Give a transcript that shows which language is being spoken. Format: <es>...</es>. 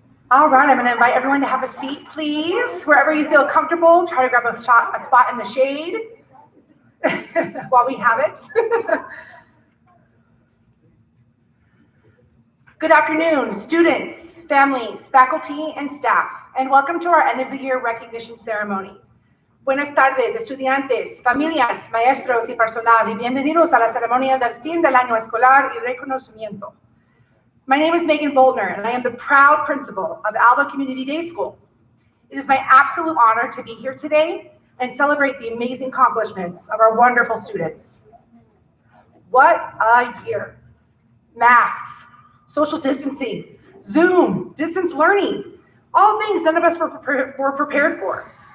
<en>All right, I'm going to invite everyone to have a seat, please. Wherever you feel comfortable, try to grab a spot in the shade while we have it. Good afternoon, students, families, faculty, and staff, and welcome to our end of the year recognition ceremony.</en> <es>Buenas tardes, estudiantes, familias, maestros y personal, y bienvenidos a la ceremonia del fin del año escolar y reconocimiento.</es> <en>My name is Megan Boldner, and I am the proud principal of ALBA Community Day School. It is my absolute honor to be here today and celebrate the amazing accomplishments of our wonderful students. What a year. Masks, social distancing, Zoom, distance learning, all things none of us were prepared for.</en>